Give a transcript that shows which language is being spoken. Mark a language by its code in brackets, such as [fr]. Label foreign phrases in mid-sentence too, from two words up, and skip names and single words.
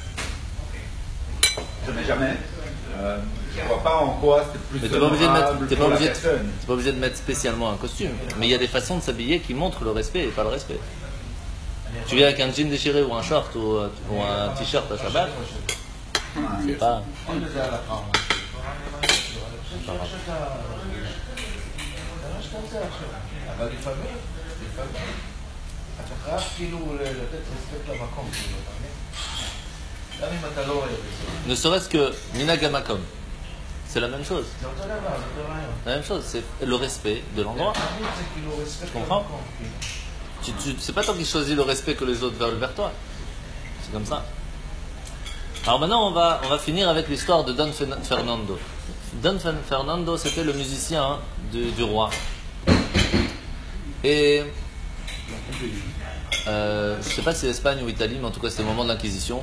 [fr] Je n'ai jamais. Je vois pas en quoi c'est plus mais t'es pas obligé de mettre, t'es pas obligé de mettre spécialement un costume. Mais il y a des façons de s'habiller qui montrent le respect et pas le respect. Tu viens avec un jean déchiré ou un short ou un t-shirt à Shabbat, c'est pas. [he] אבל לפעמים, אתה חייב כאילו לתת רספקט למקום, גם אם אתה לא אוהב את זה. [fr] Ne serait-ce que [he] מנהג המקום, [fr] c'est la même chose. [he] זה אותו דבר, זה אותו רעיון. [fr] La même chose, c'est le respect de l'endroit. [he] תמיד זה כאילו רספקט [fr] Tu comprends? [he] למקום. [fr] C'est pas toi qui choisis le respect que les autres veulent vers toi. C'est comme ça. Alors maintenant, on va finir avec l'histoire de Don Fernando. Don Fernando, c'était le musicien du roi. Et je ne sais pas si c'est Espagne ou Italie, mais en tout cas c'était le moment de l'Inquisition.